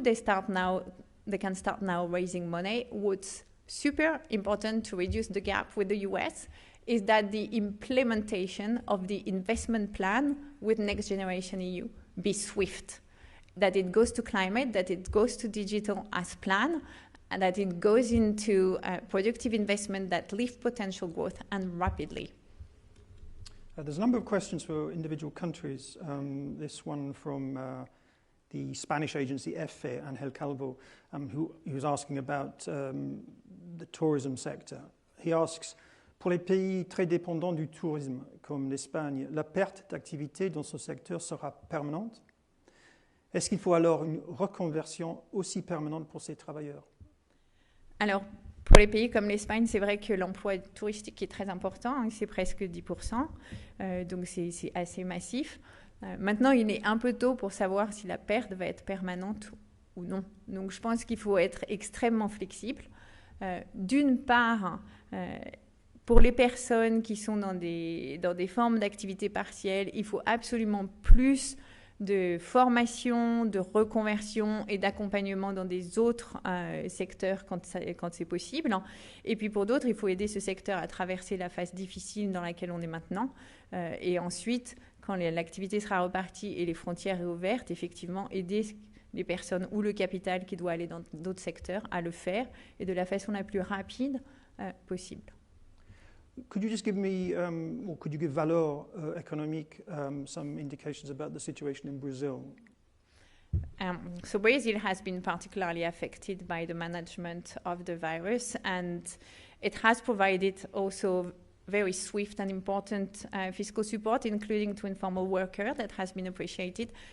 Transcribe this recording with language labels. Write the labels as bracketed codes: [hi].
[en] They can start now raising money. What's super important to reduce the gap with the US is that the implementation of the investment plan with Next Generation EU be swift, that it goes to climate, that it goes to digital as planned, and that it goes into productive investment that lift potential growth and rapidly. There's a number of questions for individual countries. This one from the Spanish agency EFE, Angel Calvo, who was asking about the tourism sector. He asks, [fr] Pour les pays très dépendants du tourisme, comme l'Espagne, la perte d'activité dans ce secteur sera permanente. Est-ce qu'il faut alors une reconversion aussi permanente pour ces travailleurs? Alors, pour les pays comme l'Espagne, c'est vrai que l'emploi touristique est très important, hein, c'est presque 10%, donc c'est assez massif. Maintenant, il est un peu tôt pour savoir si la perte va être permanente ou non. Donc, je pense qu'il faut être extrêmement flexible. D'une part, pour les personnes qui sont dans des formes d'activité partielle, il faut absolument plus de formation, de reconversion et d'accompagnement dans des autres secteurs quand c'est possible. Et puis pour d'autres, il faut aider ce secteur à traverser la phase difficile dans laquelle on est maintenant. Et ensuite, quand l'activité sera repartie et les frontières réouvertes, effectivement, aider les personnes ou le capital qui doit aller dans d'autres secteurs à le faire et de la façon la plus rapide possible. [en] Could you just give me, or could you give Valor Economique some indications about the situation in Brazil? So Brazil has been particularly affected by the management of the virus, and it has provided also very swift and important fiscal support, including to informal workers, that has been appreciated.